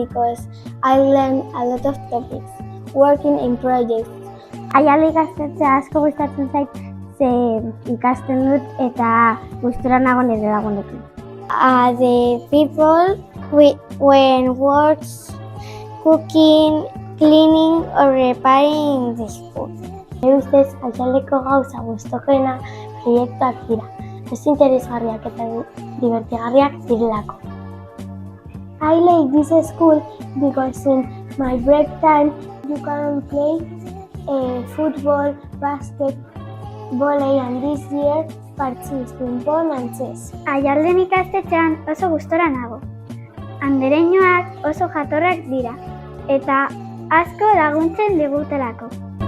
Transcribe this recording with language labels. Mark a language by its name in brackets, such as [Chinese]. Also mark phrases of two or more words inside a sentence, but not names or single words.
[English] because I learned a lot of topics, working in projects. [Basque] Aiarle ikastetxea asko gustatzen zait, ze ikasten dut eta gustura nago nire lagunekin. [English] The people when works, cooking, cleaning or repairing the school. [Basque] Nire ustez, Aiarleko gauza gustokoena proiektuak dira. Ez interesgarriak eta divertigarriak direlako. [English] I like this school because in my break time you can play football, basket, volley, and this year practice ping-pong and chess. [Basque] Aiarlen ikastetxean oso gustora nago. Andereñoak oso jatorrak dira eta asko laguntzen digutelako.